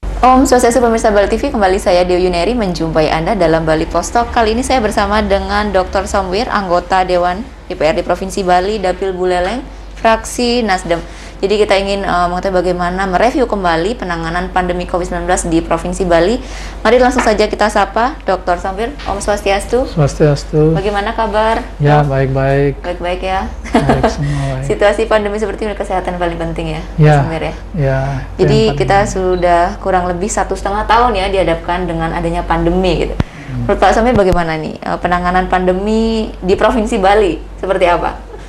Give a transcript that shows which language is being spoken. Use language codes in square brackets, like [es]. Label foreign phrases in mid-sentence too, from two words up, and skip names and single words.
[ban] Om Swastiastu [id] pemirsa Bali TV, kembali saya Dewi Yuneri menjumpai Anda dalam Bali Post Talk. Kali ini saya bersama dengan Dr. Somwir, anggota Dewan DPRD Provinsi Bali, Dapil Buleleng, fraksi Nasdem. Jadi kita ingin mengetahui bagaimana mereview kembali penanganan pandemi COVID-19 di Provinsi Bali. Mari langsung saja kita sapa Dr. [ban] Somwir. Om Swastiastu. Swastiastu. [id] Bagaimana kabar? Ya, baik-baik. Baik-baik ya. Baik, semua baik. Situasi pandemi seperti ini kesehatan paling penting ya, Ya, Somwir ya. Ya. Jadi kita sudah kurang lebih 1,5 tahun ya dihadapkan dengan adanya pandemi gitu. Menurut Pak Somwir bagaimana nih penanganan pandemi di Provinsi Bali seperti apa?